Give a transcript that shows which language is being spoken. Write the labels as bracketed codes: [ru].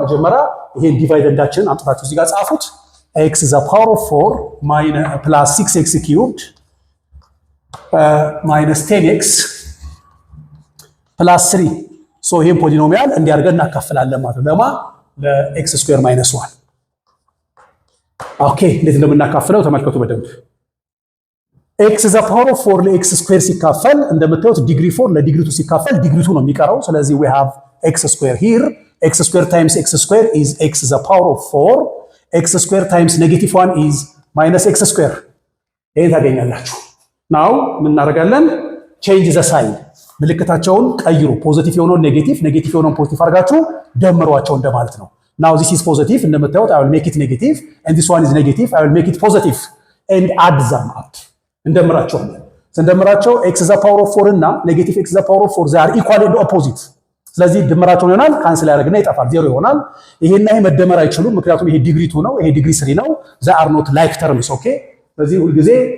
[am] መጀመሪያ ይሄን ዲቫይደንዳችንን አምጥታችሁ እዚህ ጋር ጻፉት። [en] x the power of 4 plus 6x cubed minus 10x plus 3 [am] ሶ ይሄን ፖሊኖሚያል እንዲያርገን እናካፍላለን ማለት ነው። ለማ ለx ስኩዌር ማይነስ 1 ኦኬ። እንዴት እንደምናካፍለው ተመልከቱ በደንብ። x the power of 4 ለx ስኩዌር ሲካፈል እንደምታዩት ዲግሪ 4 ለዲግሪ 2 ሲካፈል ዲግሪ 2 ነው የሚቀረው። ስለዚህ [en] we have x square here. x square times x square is x the power of 4. x square times negative 1 is minus x square. [am] ይሄን ታገኛላችሁ። ናው ምን እናደርጋለን? [en] change the sign። [am] ምልክታቸውን ቀይሩ። ፖዚቲቭ የሆነውን ኔጌቲቭ፣ ኔጌቲቭ የሆነውን ፖዚቲቭ አድርጋችሁ ደምሯቸው እንደማለት ነው። ናው [en] this is positive [am] እንደምታዩት [en] I will make it negative and this one is negative I will make it positive and add them up። [am] እንደምራቸዋለን። ስንደምራቸው x the power of 4 እና ኔጌቲቭ x the power of 4 [en] they are equal and opposite። [am] ስለዚህ ድምራቸውን ይሆናል ካንስል ያደርግና ይጠፋል፣ ዜሮ ይሆናል። ይሄና ይሄ መደመር አይችሉም፣ ምክንያቱም ይሄ ዲግሪ 2 ነው፣ ይሄ ዲግሪ 3 ነው። [en] they are not like terms [am] ኦኬ። ስለዚህ ሁሉ ጊዜ